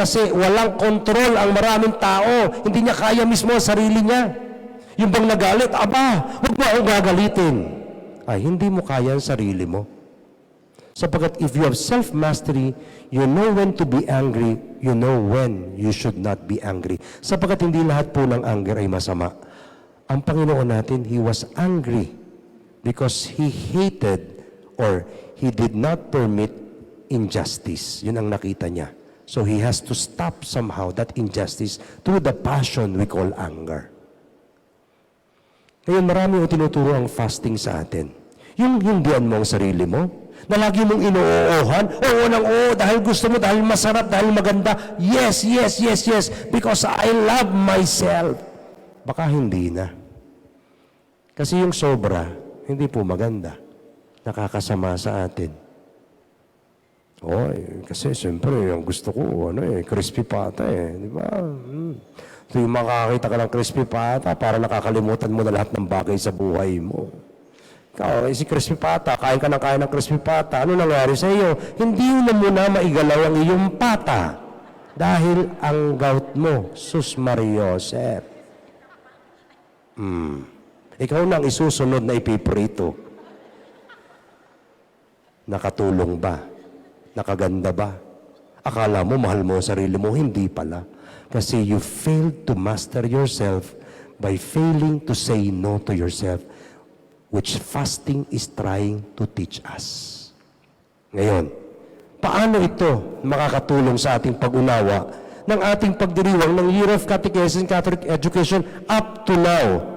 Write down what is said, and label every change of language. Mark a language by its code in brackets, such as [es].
[tl] Kasi walang kontrol ang maraming tao. Hindi niya kaya mismo ang sarili niya. Yung bang nagalit, aba, huwag mo akong gagalitin. Ay, hindi mo kaya ang sarili mo. Sapagkat [en] if you have self-mastery, you know when to be angry, you know when you should not be angry. [tl] Sapagkat hindi lahat po ng anger ay masama. Ang Panginoon natin, [en] He was angry because He hated or He did not permit injustice. [tl] Yun ang nakita niya. [en] So He has to stop somehow that injustice through the passion we call anger. [tl] Ngayon, marami o tinuturo ang fasting sa atin. Yung hindihan mo ang sarili mo, na lagi mong inuoohan, oo nang oo, dahil gusto mo, dahil masarap, dahil maganda, [en] yes, yes, yes, yes, because I love myself. [tl] Baka hindi na. Kasi yung sobra, hindi po maganda. Nakakasama sa atin. Kasi siyempre, ang gusto ko, crispy pata di ba? So yung makakita ka ng crispy pata, para nakakalimutan mo na lahat ng bagay sa buhay mo. Ikaw, si crispy pata, kain ka ng crispy pata, ano nangyari sa iyo? Hindi mo muna maigalaw ang iyong pata. Dahil ang gout mo, sus Mariosep. Ikaw na ang isusunod na ipiprito. Nakatulong ba? Nakaganda ba? Akala mo, mahal mo ang sarili mo, hindi pala. Kasi [en] you failed to master yourself by failing to say no to yourself, which fasting is trying to teach us. [tl] Ngayon, paano ito makakatulong sa ating pag-unawa ng ating pagdiriwang ng Year of Catechesis and Catholic Education [en] up to now?